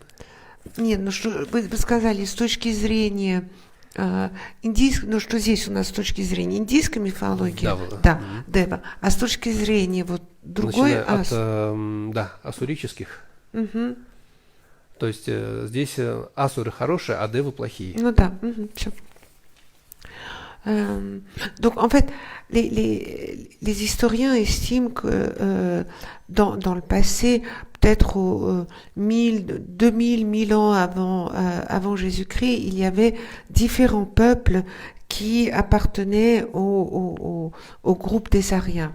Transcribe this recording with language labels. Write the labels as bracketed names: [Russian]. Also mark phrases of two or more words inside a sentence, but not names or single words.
[Russian] Нет, ну что вы сказали, с точки зрения индийской, ну что здесь у нас с точки зрения индийской мифологии, да, дева, а с точки зрения вот другой от ассурических. То есть здесь асуры хорошие, а девы плохие. Ну да, все. [French] Donc en fait, les historiens estiment que dans le passé, peut-être au 1000 ans avant Jésus-Christ, il y avait différents peuples qui appartenaient au groupe des Ariens.